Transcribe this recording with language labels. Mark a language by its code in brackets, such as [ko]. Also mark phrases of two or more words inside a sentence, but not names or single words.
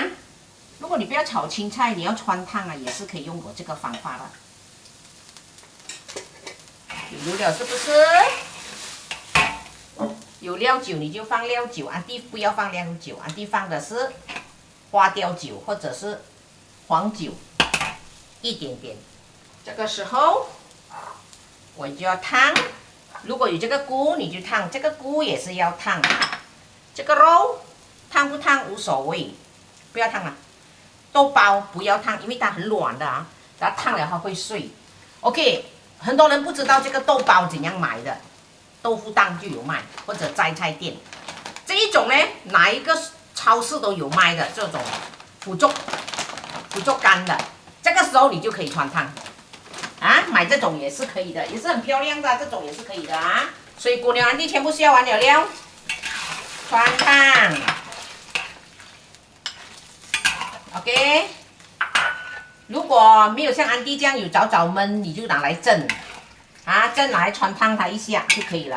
[zh] 如果你不要炒青菜，你要汆燙啊，也是可以用我這個方法的。有油了是不是？有料酒你就放料酒，安迪不要放料酒，安迪放的是花雕酒或者是黄酒，一點點。這個時候我就要燙，如果有這個菇你就燙，這個菇也是要燙。這個肉燙不燙無所謂，不要燙了。豆包不要燙，因為它很軟的啊，它燙了它會碎。OK， 很多人不知道這個豆包怎樣買的，豆腐檔就有賣，或者摘菜店。這一種呢，哪一個超市都有賣的，這種腐竹乾的，這個時候你就可以汆燙啊，買這種也是可以的，也是很漂亮的，這種也是可以的啊。水果安迪全部削完了，汆燙 ，OK。如果沒有像安迪這樣有早燜，你就拿來蒸啊，蒸拿來汆燙它一下就可以了。